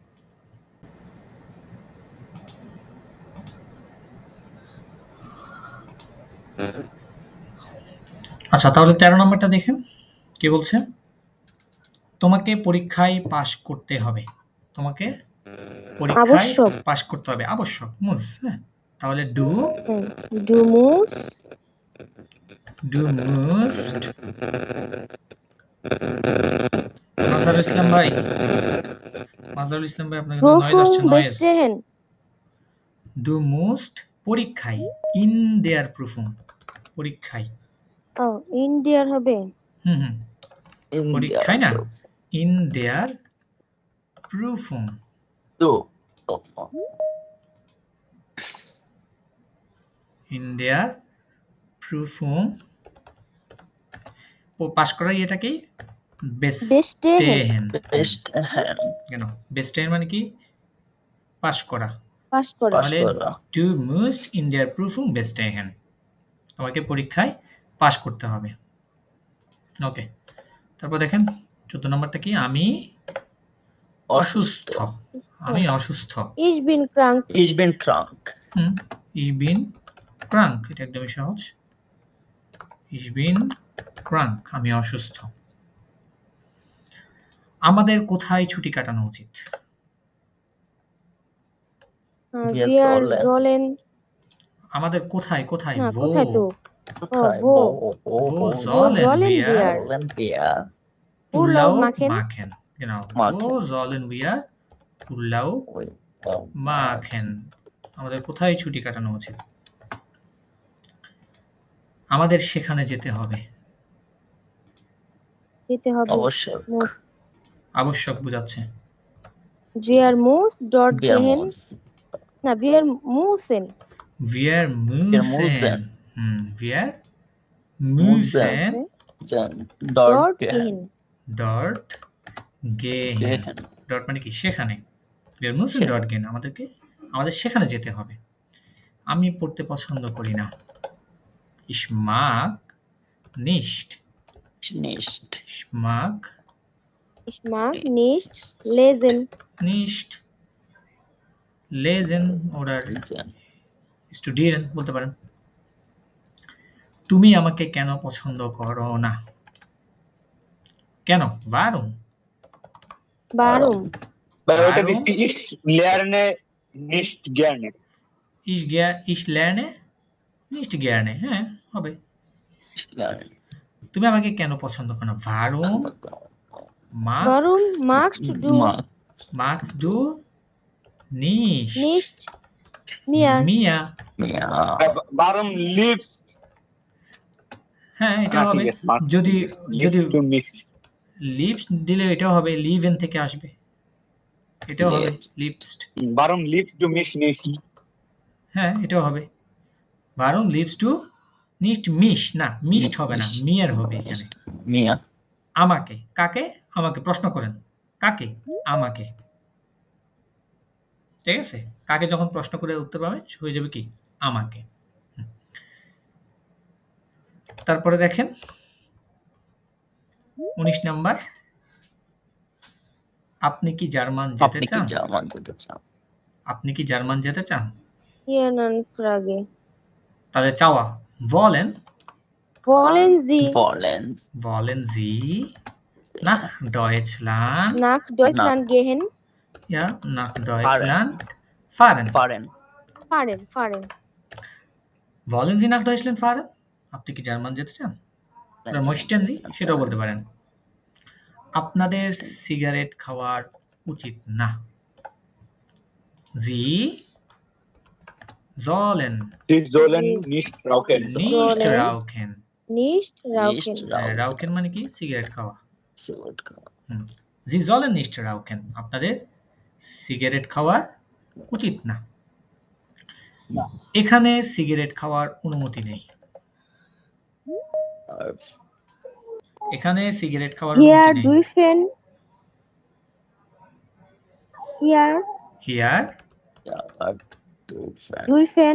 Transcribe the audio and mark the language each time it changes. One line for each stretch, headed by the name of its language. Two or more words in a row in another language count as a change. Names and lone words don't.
Bangla: আচ্ছা, তাহলে 13 নম্বরটা দেখেন কি বলছে। তোমাকে পরীক্ষায় পাশ করতে হবে। তোমাকে পরীক্ষায় আবশ্যক। পাশ করতে হবে, আবশ্যক, মুস। হ্যাঁ, তাহলে ডু
German: du musst
Bangla: মাজহারুল ইসলাম ভাই, আপনাকে নয়েজ আসছে,
German: Prüfung
Bangla: নয়েজ।
German: bestehen du musst পরীক্ষায়, in der Prüfung, পরীক্ষায়। oh in der হবে
Bangla: পরীক্ষায় না,
German: in der Prüfung. in der Prüfung
Bangla: পাস করা, এটা কি? বেস্টেহেন। কেন বেস্টেহেন মানে কি? পাস করা। পাস করা। তাহলে
German: du musst in der Prüfung bestehen,
Bangla: তোমাকে পরীক্ষায় পাস করতে হবে। ওকে, তারপর দেখেন 14 নম্বরটা কি? আমি অসুস্থ। আমি অসুস্থ।
German: Ich bin krank Ich bin krank Ich bin krank,
Bangla: এটা একদমই সহজ।
German: Ich bin krank,
Bangla: আমি অসুস্থ। আমাদের কোথায় ছুটি কাটানো উচিত?
German: wir sollen
Bangla: আমাদের কোথায়, কোথায়? না
German: wo
Bangla: কোথায় তো wo
German: wo sollen wir Urlaub machen? Genau, wo sollen wir Urlaub machen?
Bangla: আমাদের কোথায় ছুটি কাটানো উচিত? আমাদের সেখানে যেতে হবে। যেতে হবে অবশ্যই। আবশ্যক বোঝাচ্ছে।
German: wir muss dort gehen না wir müssen Wir müssen dort gehen dort gehen
Bangla: dort মানে কি? সেখানে।
German: Wir müssen dort gehen,
Bangla: আমাদের সেখানে যেতে হবে। আমি পড়তে পছন্দ করি না।
German: Ich mag nicht lesen lesen
Bangla: oder স্টুডিয়েন্ট বলতে পারেন। তুমি আমাকে কেন পছন্দ করো না? কেন?
German: Warum? Warum?
Bangla: ভাই ওটা
German: Warum? দিচ্ছি ich lerne nicht gerne। Ich lerne nicht gerne।
Bangla: হ্যাঁ, হবে। তুমি আমাকে কেন পছন্দ করো না?
German: Warum Warum magst du magst du nicht nicht mir? Warum liebst
Bangla: হ্যাঁ, এটা হবে। যদি
German: du mich?
Bangla: liebst দিলে এটাও হবে, lieben থেকে আসবে, এটাও হবে liebst।
German: Warum liebst du mich nicht?
Bangla: হ্যাঁ, এটাও হবে।
German: Warum liebst du nicht mich?
Bangla: না, mich হবে না, mir হবে এখানে। আমাকে। কাকে? আমাকে। প্রশ্ন করেন কাকে? আমাকে। ঠিক আছে? কাকে যখন প্রশ্ন করে উত্তর পাবে হয়ে যাবে কি? আমাকে। তারপরে দেখেন 19 নাম্বার, আপনি কি জার্মান যেতে চান? আপনি কি জার্মান যেতে চান?
German: Hier Frage.
Bangla: তাহলে চাওয়া wollen
German: Wollen Sie Sie nach Deutschland nach Deutschland gehen? ja nach Deutschland fahren Fahren. wollen Sie nach Deutschland fahren?
Bangla: আপনি কি জার্মান যেতে চান?
German: oder möchten Sie
Bangla: সেটাও বলতে পারেন। আপনাদের সিগারেট খাওয়ার উচিত না।
German: Sie sollen nicht rauchen। nicht rauchen।
Bangla: rauchen মানে কি? সিগারেট খাওয়া।
German: Sie sollen nicht rauchen।
Bangla: আপনাদের সিগারেট খাওয়ার উচিত না। এখানে সিগারেট খাওয়ার অনুমতি নেই। এখানে সিগারেট খাওয়ার অনুমতি
German: Hier
Bangla: নেই।
German: dürfen